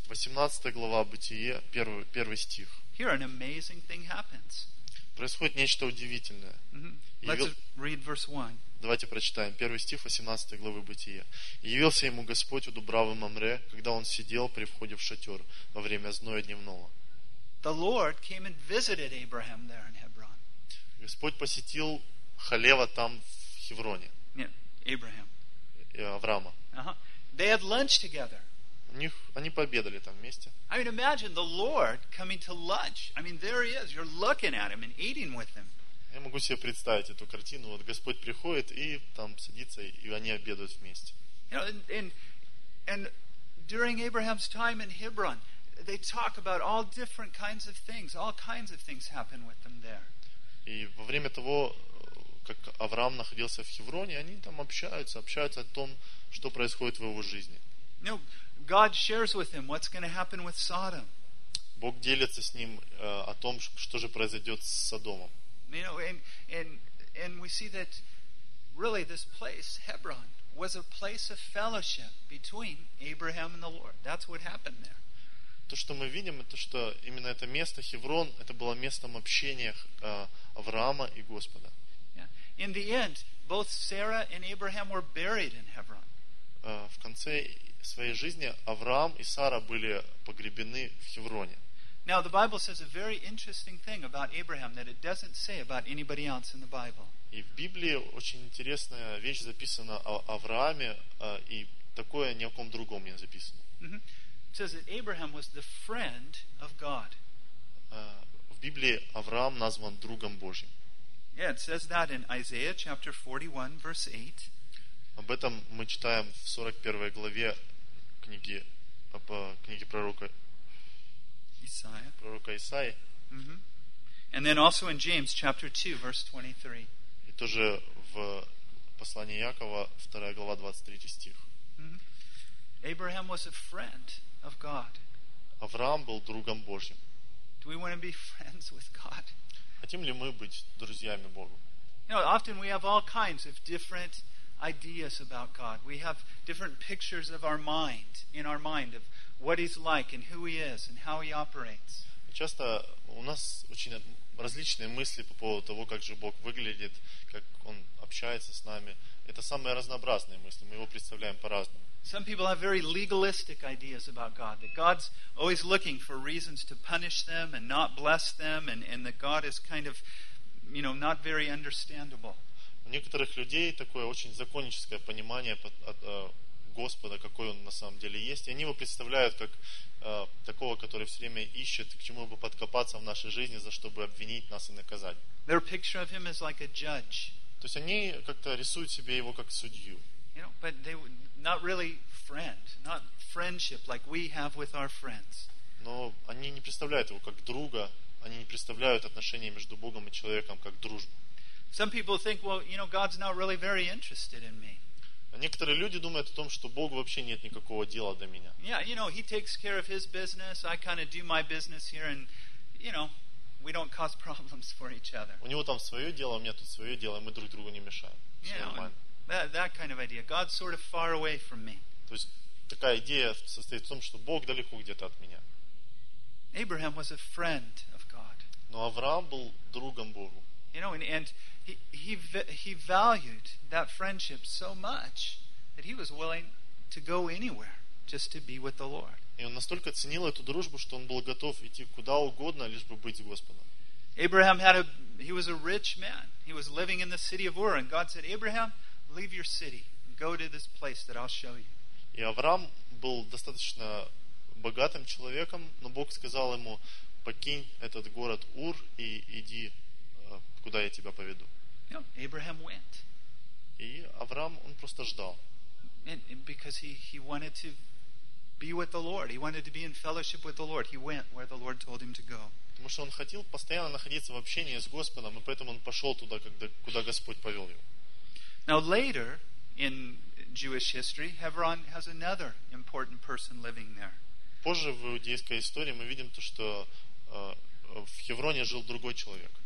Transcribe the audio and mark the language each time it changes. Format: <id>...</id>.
<ru>18 глава Бытие, первый стих.</ru> <en>Here an amazing thing happens.</en> <ru>Происходит нечто удивительное.</ru> <en>Let's read verse 1.</en> <ru>Давайте прочитаем. Первый стих 18 главы Бытия. «Явился ему Господь у Дубравы Мамре, когда он сидел при входе в шатер во время зноя дневного».</ru> <en>The Lord came and visited Abraham there in Hebron.</en> <ru>Господь посетил Халева там в Хевроне.</ru> <en>Yeah, Abraham.</en> <ru>Авраама.</ru> <en>Uh-huh. They had lunch together.</en> <ru>Они пообедали там вместе.</ru> <en>I mean, imagine the Lord coming to lunch. I mean, there he is. You're looking at him and eating with him.</en> <ru>Я могу себе представить эту картину. Вот Господь приходит и там садится, и они обедают вместе.</ru> <en>You know, and during Abraham's time in Hebron, they talk about all different kinds of things. All kinds of things happen with them there.</en> <ru>И во время того, как Авраам находился в Хевроне, они там общаются о том, что происходит в его жизни.</ru> <en>No. God shares with him what's going to happen with Sodom.</en> <ru>Бог делится с ним о том, что же произойдет с Содомом.</ru> <en>You know, and we see that really this place, Hebron, was a place of fellowship between Abraham and the Lord. That's what happened there.</en> <ru>То, что мы видим, это что именно это место Хеврон, это было местом общения Авраама и Господа.</ru> <en>Yeah. In the end, both Sarah and Abraham were buried in Hebron.</en> <ru>В конце своей жизни Авраам и Сара были погребены в Хевроне.</ru> <en>Now the Bible says a very interesting thing about Abraham that it doesn't say about anybody else in the Bible.</en> <ru>И в Библии очень интересная вещь записана о Аврааме, и такое ни о ком другом не записано.</ru> <en>It says that Abraham was the friend of God.</en> <ru>В Библии Авраам назван другом Божьим.</ru> <en>Yeah, it says that in Isaiah chapter 41, verse 8.</en> <ru>Об этом мы читаем в 41 главе книги, по книге пророка Исаия. Пророка Исаии.</ru> <en>Mm-hmm. And then also in James chapter 2, verse 23.</en> <ru>И тоже в послании Якова, 2 глава, 23 стих.</ru> <en>Mm-hmm. Abraham was a friend of God.</en> <ru>Авраам был другом Божьим.</ru> <en>Do we want to be friends with God?</en> <ru>Хотим ли мы быть друзьями Богу?</ru> <en>You know, often we have all kinds of different ideas about God. We have different pictures of our mind, in our mind, of what He's like and who He is and how He operates.</en> <ru>Часто у нас очень различные мысли по поводу того, как же Бог выглядит, как Он общается с нами. Это самые разнообразные мысли. Мы Его представляем по-разному.</ru> <en>Some people have very legalistic ideas about God, that God's always looking for reasons to punish them and not bless them, and that God is kind of, you know, not very understandable.</en> <ru>У некоторых людей такое очень законническое понимание от Господа, какой Он на самом деле есть, и они Его представляют как такого, который все время ищет, к чему бы подкопаться в нашей жизни, за что бы обвинить нас и наказать.</ru> <en>Their picture of Him is like a judge.</en> <ru>То есть они как-то рисуют себе Его как судью.</ru> <en>You know, but they not really friend, not friendship like we have with our friends.</en> <ru>Но они не представляют его как друга, они не представляют отношения между Богом и человеком как дружбу.</ru> <en>Some people think, well, you know, God's not really very interested in me.</en> <ru>А некоторые люди думают о том, что Бог вообще нет никакого дела до меня.</ru> <en>Yeah, you know, He takes care of His business, I kind of do my business here, and, you know, we don't cause problems for each other.</en> <ru>У него там свое дело, у меня тут свое дело, и мы друг другу не мешаем.</ru> <en>That kind of idea. God's sort of far away from me.</en> <ru>То есть такая идея состоит в том, что Бог далеко где-то от меня.</ru> <en>Abraham was a friend of God.</en> <ru>Но Авраам был другом Богу.</ru> <en>You know, and he valued that friendship so much that he was willing to go anywhere just to be with the Lord.</en> <ru>И он настолько ценил эту дружбу, что он был готов идти куда угодно, лишь бы быть с Господом.</ru> <en>Abraham had he was a rich man. He was living in the city of Ur, and God said, Abraham, leave your city and go to this place that I'll show you.</en> <ru>И Авраам был достаточно богатым человеком, но Бог сказал ему: покинь этот город Ур и иди, куда я тебя поведу.</ru> <en>No, Abraham went.</en> <ru>И Авраам, он просто ждал.</ru> <en>Because he wanted to be with the Lord. He wanted to be in fellowship with the Lord. He went where the Lord told him to go.</en> <ru>Потому что он хотел постоянно находиться в общении с Господом, и поэтому он пошел туда, куда Господь повел его.</ru> <en>Now later in Jewish history, Hebron has another important person living there.</en> <ru>Позже в иудейской истории мы видим то, что в Хевроне жил другой человек.</ru>